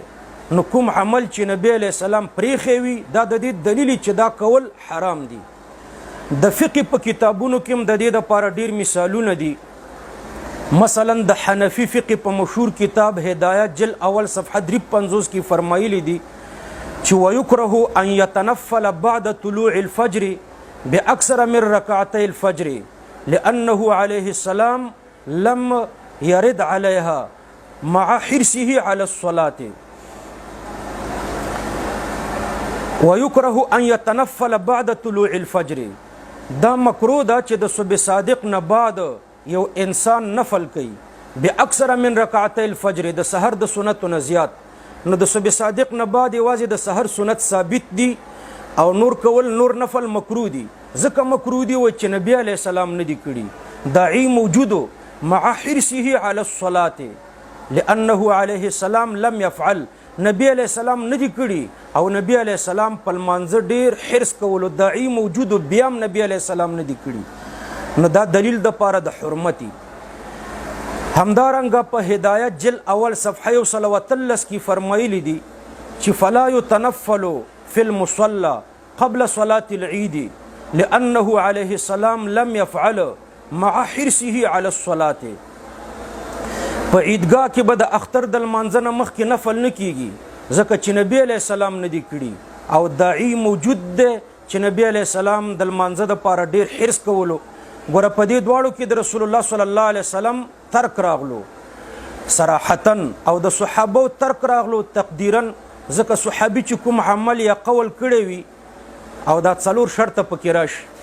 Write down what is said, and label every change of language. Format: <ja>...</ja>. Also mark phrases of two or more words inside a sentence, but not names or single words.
<ps>نو کوم عمل چې نبی</ps> <ar>علیہ السلام</ar> <ps>پریښی وي دا د دې دلیل چې دا کول حرام دي. د فقه په کتابونو کې هم د دې دپاره ډیر مثالونه دي. مثلا د حنفی فقه په مشهور کتاب هدایت جلد اول صفحه 53 کې فرمایلی دي چې</ps> <ar>ويكره ان يتنفل بعد طلوع الفجر باكثر من ركعتي الفجر لانه عليه السلام لم يرد عليها مع حرصه على الصلاة. ويكره ان يتنفل بعد طلوع الفجر،</ar> <ps>دا مکروه ده چې د صبح صادق نه بعد یو انسان نفل کوي</ps> <ar>باکثر من رکعتي الفجر،</ar> <ps>د سحر د سنتو نه زیات. نو د صبح صادق نه بعد یوازې د سحر سنت ثابت دي او نور کول نور نفل مکروه دي. ځکه مکروه دي و چې نبی</ps> <ar>علیه السلام</ar> <ps>نه دي کړي.</ps> <ar>داعی موجودو مع حرصه على الصلاة لأنه عليه السلام لم يفعل،</ar> <ps>نبی</ps> <ar>علیہ السلام</ar> <ps>نه دي کړي او نبی</ps> <ar>علیہ السلام</ar> <ps>په لمانځه ډیر حرص کولو. داعی موجودو بیا هم نبی</ps> <ar>علیہ السلام</ar> <ps>نه دي کړي. نو دا دلیل د پاره د حرمتي. همدارنګه په هدایت جل اول صفحه 130 کې فرمایلی دي چې</ps> <ar>فلا يتنفل في المصلى قبل صلاة العيد لأنه عليه السلام لم يفعل مع حرصه على الصلاة.</ar> <ps>په عیدګاه کې به د اختر د لمانځه نه مخکې نفل نه کیږي ځکه چې نبی</ps> <ar>علیه السلام</ar> <ps>نه دي کړي او داعی موجود دی چې نبی</ps> <ar>علیه السلام</ar> <ps>د لمانځه دپاره ډېر حرص کولو. ګوره په دې دواړو کې د</ps> <ar>رسول الله صلی الله علیه وسلم</ar> <ps>ترک راغلو صراحتا او د صحابو ترک راغلو تقدیرا، ځکه صحابي چې کوم عمل یا قول کړی وي او دا څلور شرطه پکې راشي.</ps>